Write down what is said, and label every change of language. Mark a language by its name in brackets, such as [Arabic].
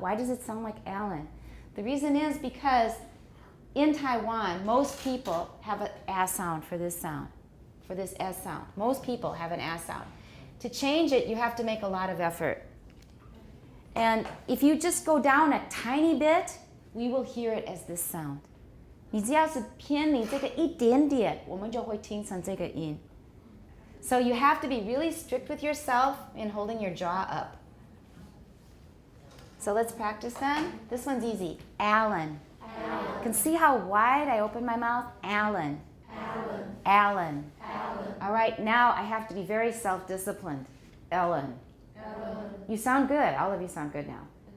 [English] Why does it sound like Alan? The reason is because in Taiwan, most people have an ass sound for this sound, for this S sound. Most people have an ass sound. To change it, you have to make a lot of effort. And if you just go down a tiny bit, we will hear it as this sound. [Chinese] 你只要是偏离这个一点点，我们就会听成这个音。 [English] So you have to be really strict with yourself in holding your jaw up. So let's practice then. This one's easy. Alan. You can see how wide I open my mouth? Alan. Alan. All right, now I have to be very self-disciplined. Ellen. You sound good. All of you sound good now.